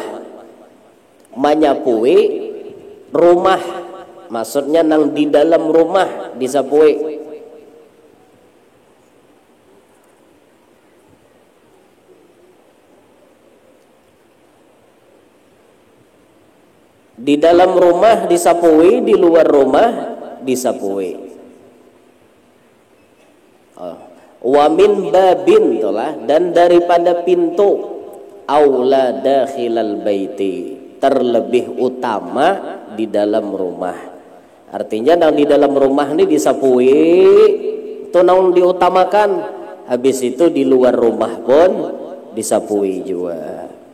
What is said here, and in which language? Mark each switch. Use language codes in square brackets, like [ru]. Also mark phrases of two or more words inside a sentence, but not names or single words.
[bjn] Menyapui rumah maksudnya nang di dalam rumah disapui. Di dalam rumah disapui, di luar rumah disapui. [ar] ومن باب أولى, [id] dan daripada pintu [ar] أولى داخل البيت, [id] terlebih utama di dalam rumah. [bjn] Artinya nang di dalam rumah ini disapui itu nang diutamakan, habis itu di luar rumah pun disapui juga.